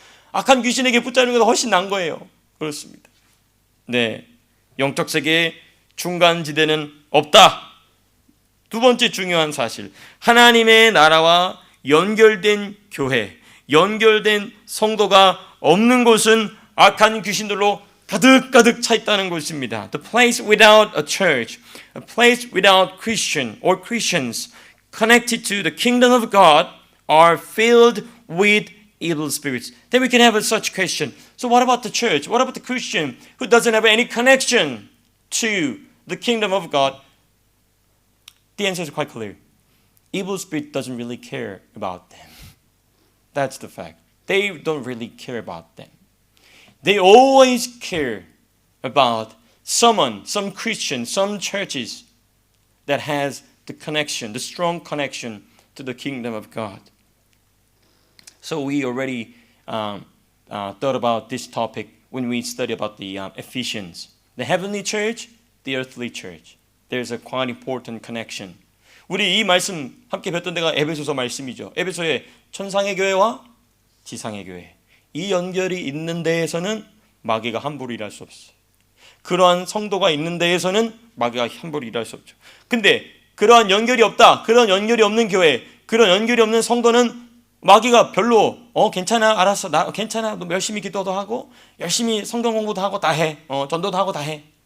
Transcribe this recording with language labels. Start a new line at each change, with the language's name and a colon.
Korean: 악한 귀신에게 붙잡혀 있는 것보다 훨씬 나은 거예요. 그렇습니다. 네, 영적 세계에 중간지대는 없다. 두 번째 중요한 사실, 하나님의 나라와 연결된 교회, 연결된 성도가 없는 곳은 악한 귀신들로 가득 차 있다는 것입니다.
English: The place without a church, a place without Christian or Christians connected to the kingdom of God are filled with evil spirits. Then we can have such question. So what about the church? What about the Christian who doesn't have any connection to the kingdom of God? The answer is quite clear. Evil spirit doesn't really care about them. That's the fact. They don't really care about them. They always care about some Christian, some churches that has the connection, the strong connection to the kingdom of God. So we already thought about this topic when we study about the Ephesians. The heavenly church, the earthly church. There's a quite important connection.
Korean: 우리 이 말씀 함께 뵀던 데가 에베소서 말씀이죠. 에베소의 천상의 교회와 지상의 교회. 이 연결이 있는 데에서는 마귀가 함부로 일할 수 없어요. 그러한 성도가 있는 데에서는 마귀가 함부로 일할 수 없죠. 근데 그러한 연결이 없다. 그런 연결이 없는 교회, 그런 연결이 없는 성도는 마귀가 별로 괜찮아, 알았어, 나 괜찮아, 너 열심히 기도도 하고 열심히 성경 공부도 하고 다 해, 전도도 하고 다 해.